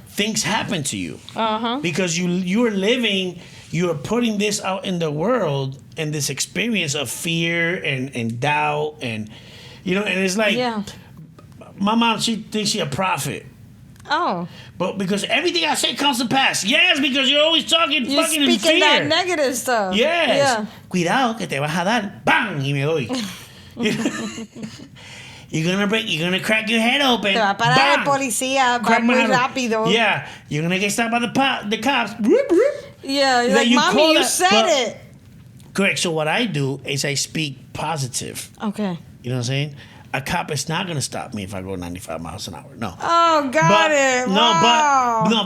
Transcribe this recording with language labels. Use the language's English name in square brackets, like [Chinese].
[English] Things happen to you because you're putting this out in the world and this experience of fear and doubt and and it's like my mom, she thinks she's a prophet. Oh, but because everything I say comes to pass. Yes, because you're always talking you're fucking in fear. Speaking that negative stuff. [Spanish] Yes. Cuidado que te vas a dar. Bang, y me doy. [English] You're gonna crack your head open. [Spanish] Te va a parar el policía, va muy rápido. [English] Yeah, you're gonna get stopped by the cops. Yeah, like mommy, you said it. Correct. So what I do is I speak positive. Okay. You know what I'm saying? A cop is not gonna stop me if I go 95 miles an hour. No. Oh, got it. Wow.